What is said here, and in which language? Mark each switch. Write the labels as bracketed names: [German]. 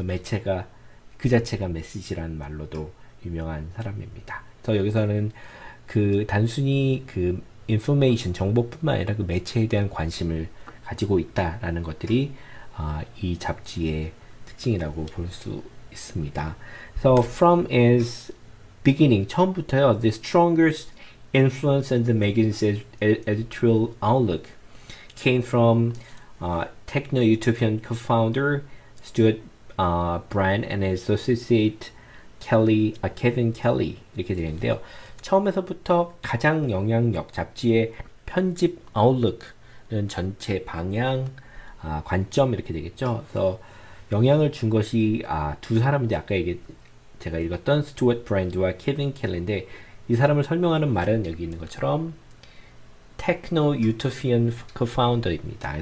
[Korean] 그래서 매체가 그 자체가 메시지라는 말로도 유명한 사람입니다. 그래서 여기서는 그 단순히 그 information 정보뿐만 아니라 그 매체에 대한 관심을 가지고 있다라는 것들이 이 잡지의 특징이라고 볼 수 있습니다. [English] So from its beginning [Korean] 처음부터요, [English] the strongest influence on the magazine's editorial outlook came from techno-utopian co-founder Stuart Brand and his associate Kevin Kelly [Korean] 이렇게 되는데요. 처음에서부터 가장 영향력 잡지의 편집 아웃룩은 전체 방향, 관점 이렇게 되겠죠. 그래서 영향을 준 것이 두 사람인데 아까 제가 읽었던 스튜어트 브랜드와 케빈 켈리인데 이 사람을 설명하는 말은 여기 있는 것처럼 테크노 유토피안 co-founder입니다.